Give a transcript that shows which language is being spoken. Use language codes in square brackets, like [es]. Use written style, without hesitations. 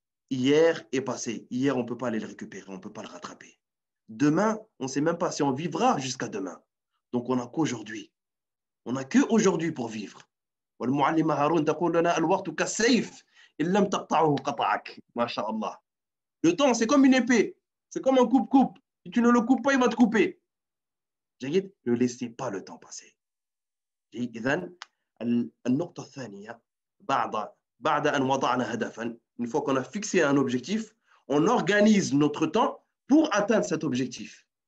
[fr] Hier est passé. Hier, on ne peut pas aller le récupérer. On ne peut pas le rattraper. Demain, on ne sait même pas si on vivra jusqu'à demain. Donc, on n'a qu'aujourd'hui. On n'a qu'aujourd'hui pour vivre. [ar] والمعلمة هارون تقول لنا الوقت كالسيف إن لم تقطعه قطعك ما شاء الله. [fr] Le temps, c'est comme une épée. C'est comme un coupe-coupe. Si tu ne le coupes pas, il va te couper. [ar] جيد. [fr] Ne laissez pas le temps passer. [ar] إذن النقطة الثانية بعد أن وضعنا هدفا, [fr] une fois qu'on a fixé un objectif, on organise notre temps pour atteindre cet objectif.